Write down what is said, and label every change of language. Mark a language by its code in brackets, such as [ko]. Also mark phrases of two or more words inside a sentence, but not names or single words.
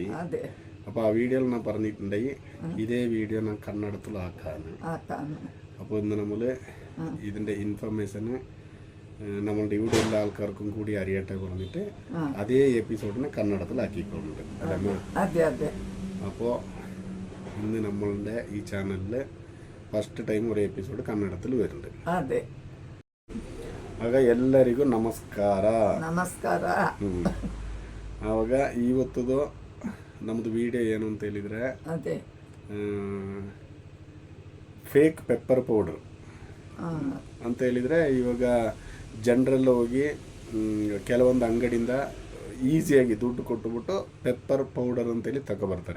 [ml] അപ്പോൾ ആ വീഡിയോയിൽ ഞാൻ പറഞ്ഞിട്ടുണ്ടായി ഇതേ വീഡിയോ ഞാൻ കന്നഡത്തിലാക്കാണ്. അപ്പോൾ ഇന്ന് നമ്മൾ ഇതിൻ്റെ ഇൻഫർമേഷന് നമ്മളുടെ ഇവിടെ എല്ലാ ആൾക്കാർക്കും കൂടി അറിയട്ടെ പറഞ്ഞിട്ട് അതേ എപ്പിസോഡിനെ കന്നഡത്തിലാക്കിക്കൊണ്ടുണ്ട്. അതെ. അപ്പോൾ ഇന്ന് നമ്മളുടെ ഈ ചാനലിൽ [en] first time [ml] ഒരു [kn] ಎಪಿಸೋಡ್ ಕನ್ನಡದಲ್ಲಿ [ml] വരുന്നുണ്ട്. [kn] ಅದೇ ಆಗ ಎಲ್ಲರಿಗೂ ನಮಸ್ಕಾರ. ಆವಾಗ ಇವತ್ತದು ನಮ್ಮದು ವಿಡಿಯೋ ಏನು ಅಂತ ಹೇಳಿದರೆ, [en] fake pepper powder [kn] ಅಂತ ಹೇಳಿದರೆ, ಇವಾಗ ಜನರೆಲ್ಲ ಹೋಗಿ ಕೆಲವೊಂದು ಅಂಗಡಿಯಿಂದ ಈಸಿಯಾಗಿ ದುಡ್ಡು ಕೊಟ್ಟುಬಿಟ್ಟು [en] pepper powder [kn] ಅಂತೇಳಿ ತಗೊಬರ್ತಾರೆ.